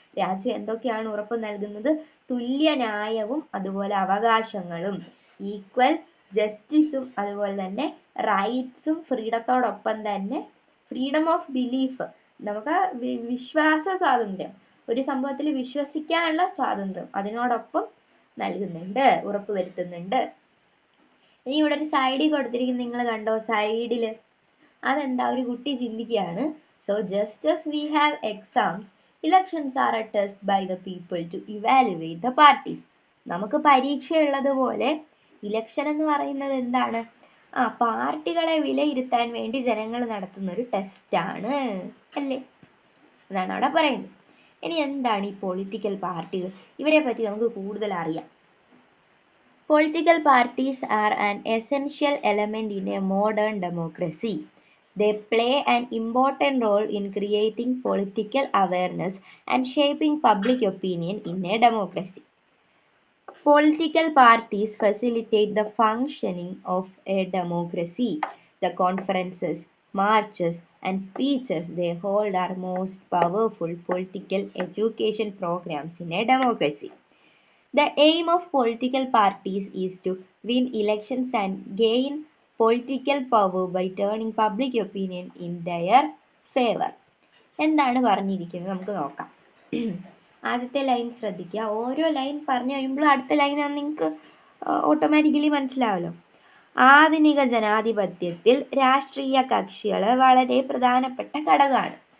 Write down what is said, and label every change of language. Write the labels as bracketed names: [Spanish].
[Malayalam] രാജ്യം എന്തൊക്കെയാണ് ഉറപ്പു നൽകുന്നത്? തുല്യ ന്യായവും അതുപോലെ അവകാശങ്ങളും, ഈക്വൽ ജസ്റ്റിസും അതുപോലെ തന്നെ റൈറ്റ്സും, ഫ്രീഡത്തോടൊപ്പം തന്നെ [English] freedom of belief, [Malayalam] നമുക്ക് വിശ്വാസ സ്വാതന്ത്ര്യം, ഒരു സംഭവത്തിൽ വിശ്വസിക്കാനുള്ള സ്വാതന്ത്ര്യം അതിനോടൊപ്പം നൽകുന്നുണ്ട്, ഉറപ്പുവരുത്തുന്നുണ്ട്. ഇനി ഇവിടെ ഒരു സൈഡിൽ കൊടുത്തിരിക്കുന്നത് നിങ്ങൾ കണ്ടോ? സൈഡിൽ അതെന്താ? ഒരു കുട്ടി ചിന്തിക്കുകയാണ്. [English] So just as we have exams, elections are a test by the people to evaluate the parties. [Malayalam] നമുക്ക് പരീക്ഷയുള്ളതുപോലെ ഇലക്ഷൻ എന്ന് പറയുന്നത് എന്താണ്? പാർട്ടികളെ വിലയിരുത്താൻ വേണ്ടി ജനങ്ങൾ നടത്തുന്ന ഒരു ടെസ്റ്റാണ് അല്ലേ? അതാണ് അവിടെ പറയുന്നത്. ഇനി എന്താണ് ഈ പൊളിറ്റിക്കൽ പാർട്ടികൾ? ഇവരെ പറ്റി നമുക്ക് കൂടുതൽ അറിയാം. [English] Political parties are an essential element in a modern democracy. They play an important role in creating political awareness and shaping public opinion in a democracy. Political parties facilitate the functioning of a democracy. The conferences, marches, and speeches they hold are most powerful political education programs in a democracy. The aim of political parties is to win elections and gain political power by turning public opinion in their favor. [Malayalam] എന്താണ് പറഞ്ഞിരിക്കുന്നത് നമുക്ക് നോക്കാം. ആദ്യത്തെ line ശ്രദ്ധിക്കുക. ഓരോ line പറഞ്ഞു കഴിയുമ്പോൾ അടുത്ത ലൈൻ നിങ്ങൾക്ക് ഓട്ടോമാറ്റിക്കലി മനസ്സിലാവല്ലോ. ആധുനിക ജനാധിപത്യത്തിൽ രാഷ്ട്രീയ കക്ഷികൾ വളരെ പ്രധാനപ്പെട്ട ഘടകമാണ്.